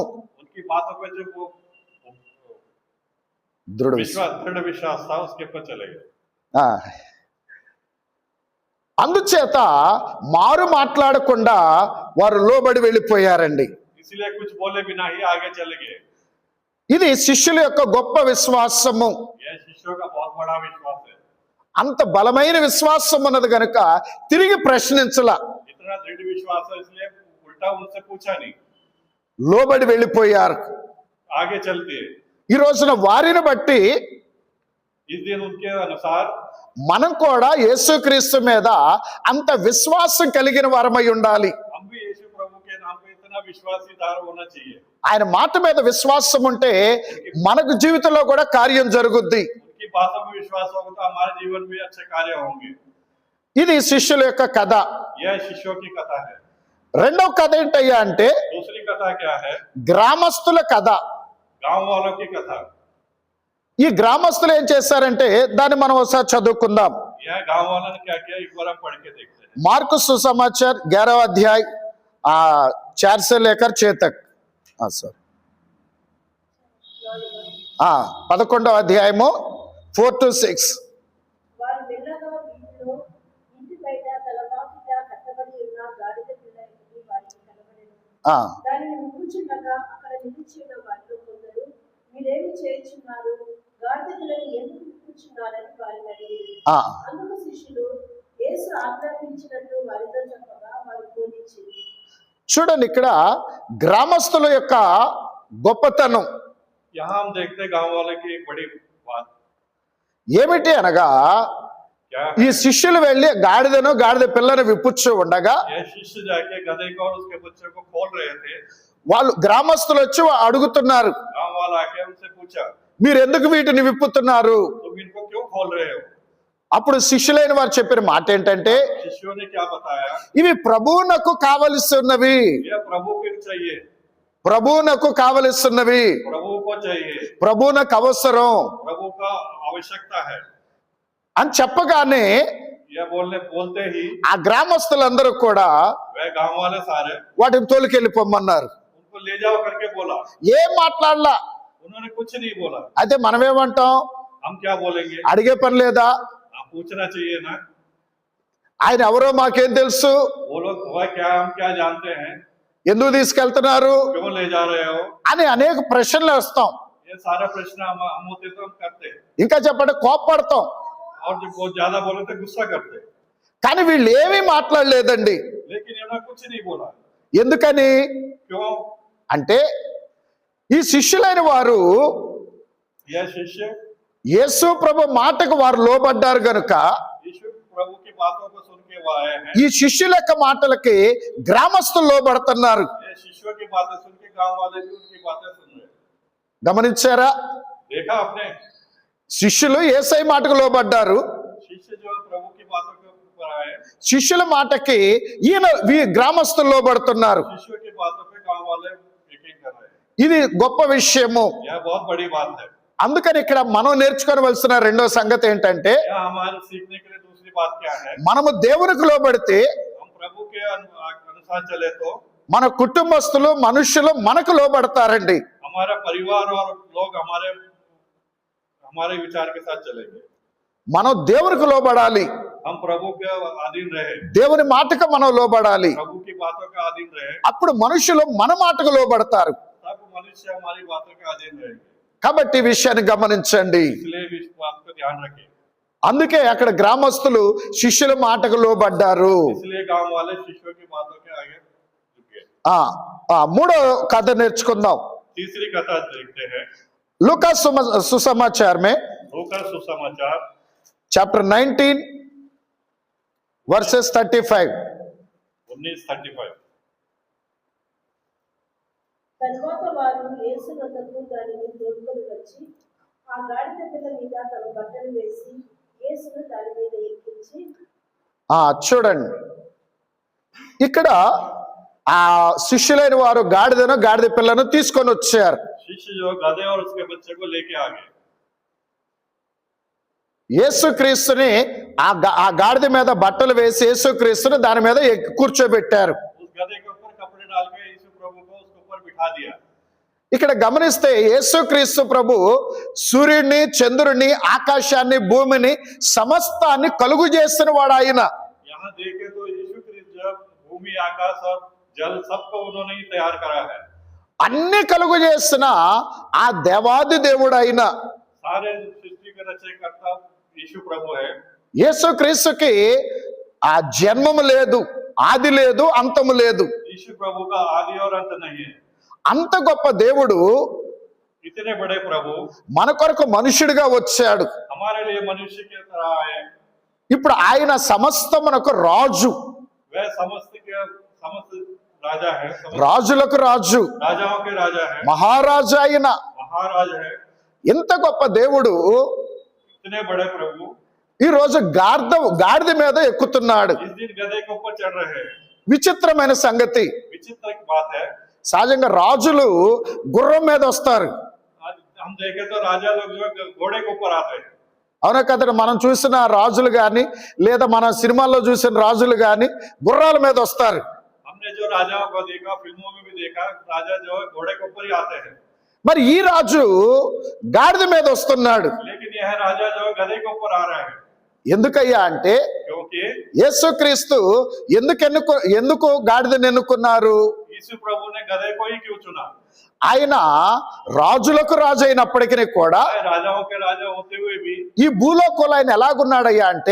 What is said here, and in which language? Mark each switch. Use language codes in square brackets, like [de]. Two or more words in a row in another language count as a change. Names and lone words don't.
[hi] उनकी बातों पे जो वो [te] దృఢ [hi] दृढ़ विश्वास था उसके ऊपर चले गए। [te] అందుచేత మారు మాట్లాడకుండా వారు లోబడి వెళ్ళిపోయారండి. [hi] इसलिए कुछ बोले बिना ही आगे चले गए। [te] ఇది శిష్యుల యొక్క గొప్ప విశ్వాసము. [hi] यह शिष्यों का बहुत बड़ा विश्वास है। [te] అంత బలమైన విశ్వాసం ఉన్నది కనుక తిరిగి ప్రశ్నించలా, [hi] इतना दृढ़ विश्वास है इसलिए उल्टा उनसे पूछा नहीं, [te] లోబడి వెళ్ళిపోయారు. [hi] आगे चलते हैं। [te] ఈ రోజున వారిని బట్టి [hi] इस दिन उनके अनुसार [te] మనం కూడా యేసుక్రీస్తు మీద అంత విశ్వాసం కలిగిన వారమై ఉండాలి. [hi] हम भी यीशु प्रभु के नाम पे इतना विश्वासीदार होना चाहिए। [te] ఆయన మాట మీద విశ్వాసం ఉంటే మనకు జీవితంలో కూడా కార్యం జరుగుద్ది. [hi] उनकी बातों में विश्वास होगा तो हमारे जीवन में अच्छे कार्य होंगे। [te] ఇది శిష్యుల యొక్క కథ. [hi] यह शिष्यों की कथा है। [te] రెండవ కథ ఏంటయ్యా అంటే [hi] दूसरी कथा क्या है? [te] గ్రామస్తుల కథ. [hi] गांव वालों की कथा। [te] ఈ గ్రామస్తులు ఏం చేశారంటే దాన్ని మనం ఒకసారి చదువుకుందాం. [hi] यह गांव वालों ने क्या किया, एक बार हम पढ़ के देखते हैं। [te] మార్కు సుసమాచార్ 11వ అధ్యాయ 4 [hi] से लेकर 6 तक. [te] సార్ 11వ అధ్యాయము 4 to 6. వారు మెల్లగా వీధిలో ఇంటి బయట తలవాకిట కట్టబడి ఉన్న గాడిద పిల్ల ఇంటికి వారికి కనబడెను. దానిని ముక్కుచుండగా అక్కడ నిలిచి ఉన్న వారిలో కొందరు, మీరేమి చేయుచున్నారు, గాడిద పిల్లని ఎందుకు ముక్కుచున్నారని వారిని అడిగారు. అందుకు శిష్యులు యేసు ఆజ్ఞాపించినట్టు వారితో చెప్పగా వారు బోధించింది. చూడండి, ఇక్కడ గ్రామస్తుల యొక్క గొప్పతనం [hi] यहाँ हम देखते हैं गांव वाले की एक बड़ी बात [te] ఏమిటి అనగా, [hi] क्या [te] ఈ శిష్యులు వెళ్ళి గాడిద పిల్లను విప్పుచ్చు ఉండగా [hi] यह शिष्य जाके गधे को और उसके बच्चे को खोल रहे थे। [te] వాళ్ళు గ్రామస్తులు వచ్చి అడుగుతున్నారు, [hi] गांव वाला आके उनसे पूछा, [te] మీరు ఎందుకు వీటిని విప్పుతున్నారు? [hi] तुम इनको क्यों खोल रहे हो? [te] అప్పుడు శిష్యులైన వారు చెప్పిన మాట ఏంటంటే, [hi] शिष्यों ने क्या बताया? [te] ఇవి ప్రభువునకు కావలసినవి, [hi] यह प्रभु को चाहिए, [te] ప్రభువునకు కావలసినవి, [hi] प्रभु को चाहिए, [te] ప్రభువునకు అవసరం [hi] प्रभु का आवश्यकता है। [te] అని చెప్పగానే [hi] यह बोलते ही [te] ఆ గ్రామస్తులందరూ కూడా [hi] वह गांव वाले सारे [te] వాటిని తోలుకెళ్ళిపోమన్నారు. [hi] उनको ले जाओ करके बोला। [te] ఏం మాట్లాడలా. [hi] उन्होंने कुछ नहीं बोला। [te] అయితే మనమేమంటాం, [hi] हम क्या बोलेंगे? [te] అడిగే పని లేదా, [hi] आप पूछना चाहिए ना। [te] ఆయన ఎవరో మాకేం తెలుసు, [hi] वो लोग हुआ क्या, हम क्या जानते हैं, [te] ఎందుకు తీసుకెళ్తున్నారు [hi] क्यों ले जा रहे हो, [te] అని అనేక ప్రశ్నలు వేస్తాం. [hi] ये सारा प्रश्न हम होते तो हम करते, [te] ఇంకా చెప్పండి కోప్పడతాం. [hi] और जब बहुत ज्यादा बोले तो गुस्सा करते। [te] కానీ వీళ్ళు ఏమీ మాట్లాడలేదండి. [hi] लेकिन इन्होंने कुछ नहीं बोला। [te] ఎందుకని [hi] क्यों? [te] అంటే ఈ శిష్యులైన వారు [hi] यह शिष्य [te] యేసు ప్రభు మాటకు వారు లోబడ్డారు గనుక [hi] यीशु प्रभु की बातों को सुन के वो आए हैं। [te] ఈ శిష్యుల యొక్క మాటలకి గ్రామస్తులు లోబడుతున్నారు. [hi] ये शिष्यों की बातें सुन के गांव वाले भी उनकी बातें सुन रहे हैं। [te] గమనించారా? [hi] देखा आपने? [te] శిష్యులు యేసయ్య మాటకు లోబడ్డారు. [hi] शिष्य जो प्रभु की बातों के ऊपर आए, [te] శిష్యుల మాటకి గ్రామస్తులు లోబడుతున్నారు. [hi] शिष्यों की बातों पे गांव वाले यकीन कर रहे हैं। [te] ఇది గొప్ప విషయము. [hi] यह बहुत बड़ी बात है। [te] అందుకని ఇక్కడ మనం నేర్చుకోవలసిన రెండో సంగతి ఏంటంటే, [hi] यह हमारे सीखने के लिए दूसरी बात क्या है? [te] మనము దేవునికి లోబడితే [hi] हम प्रभु के अनुसार चले तो [te] మన కుటుంబస్తులు మనుషులు మనకు లోబడతారండి. [hi] हमारा परिवार और लोग हमारे विचार के साथ चलेंगे। [te] మనం దేవునికి లోబడాలి, [hi] हम प्रभु के अधीन रहे, [te] దేవుని మాటకు మనం లోబడాలి. [hi] प्रभु की बातों का अधीन रहे, [te] అప్పుడు మనుషులు మన మాటకు లోబడతారు. [hi] तब मनुष्य हमारी बातों के अधीन रहेंगे। [te] కాబట్టి ఈ విషయాన్ని గమనించండి. [hi] इसलिए भी इस बात को ध्यान रखें। [te] అందుకే అక్కడ గ్రామస్తులు శిష్యుల మాటకు లోబడ్డారు. [hi] इसलिए गांव वाले शिष्यों की बातों के आगे झुके। [te] మూడో కథ నేర్చుకుందాం. [hi] तीसरी कथा देखते हैं, [te] లూకా సుసమాచార్ మే [hi] लूका सुसमाचार [en] Chapter 19 verses 35. [hi] 19:35। [te] తరువాత వారు యేసు వద్దకు దానిని తోడుకొని వచ్చి ఆ గాడిద పిల్ల మీద తమ బట్టలు వేసి యేసును దాని మీద ఎక్కించి, చూడండి, ఇక్కడ ఆ శిష్యులైన వారు గాడిద పిల్లను తీసుకొని వచ్చారు. [hi] शिष्य जो गधे और उसके बच्चे को लेके आ गए। [te] యేసుక్రీస్తుని ఆ గాడిద మీద బట్టలు వేసి యేసుక్రీస్తుని దాని మీద కూర్చోబెట్టారు. [hi] उस गधे के ऊपर कपड़े डाल के यीशु प्रभु को उसके ऊपर बिठा दिया। [te] ఇక్కడ గమనిస్తే యేసుక్రీస్తు ప్రభు సూర్యుడిని, చంద్రుడిని, ఆకాశాన్ని, భూమిని, సమస్తాన్ని కలుగు చేసిన వాడు ఆయన. [hi] यहाँ देखे तो यीशु क्रिस्त जब भूमि, आकाश और जल सबको उन्होंने ही तैयार करा है। [te] అన్ని కలుగు చేసిన ఆ దేవాది దేవుడు ఆయన. [hi] सारे सृष्टि के रचयिता यीशु प्रभु है। [te] యేసుక్రీస్తుకి ఆ జన్మము లేదు, ఆది లేదు, అంతము లేదు. [hi] यीशु प्रभु का आदि और अंत नहीं है। [te] అంత గొప్ప దేవుడు [hi] इतने बड़े प्रभु [te] మన కొరకు మనుషుడిగా వచ్చాడు. [hi] हमारे लिए मनुष्य की तरह आए। [te] ఇప్పుడు ఆయన సమస్తమునకు రాజు, [hi] वह समस्त राजा है, समस्त [te] రాజులకు రాజు, [hi] राजाओं के राजा है, [te] మహారాజు ఆయన. [hi] महाराज है। [te] ఇంత గొప్ప దేవుడు [hi] इतने बड़े प्रभु [te] ఈ రోజు గాడిద మీద ఎక్కుతున్నాడు. [hi] इस दिन गधे के ऊपर चढ़ रहे हैं। [te] విచిత్రమైన సంగతి, [hi] विचित्र की बात है, [te] సహజంగా రాజులు గుర్రం మీద వస్తారు. [hi] आज हम देखें तो राजा लोग जो है घोड़े के ऊपर आते हैं। [te] అవునా కదండి? మనం చూసిన రాజులు గాని లేదా మన సినిమాల్లో చూసిన రాజులు గాని గుర్రాల మీద వస్తారు. [hi] हमने जो राजाओं को देखा, फिल्मों में भी देखा, राजा जो है घोड़े के ऊपर ही आते हैं। [te] మరి ఈ రాజు గాడిద మీద వస్తున్నాడు. [hi] लेकिन यह राजा जो है गधे के ऊपर आ रहा है। [te] ఎందుకయ్యా అంటే [hi] क्योंकि [te] యేసుక్రీస్తు ఎందుకు గాడిదను ఎన్నుకున్నారు? [hi] यीशु प्रभु ने गधे को ही क्यों चुना? [te] ఆయన రాజులకు రాజు అయినప్పటికీ కూడా [hi] वह राजाओं के राजा होते हुए भी [te] ఈ భూలోకంలో ఆయన ఎలాగున్నాడయ్యా అంటే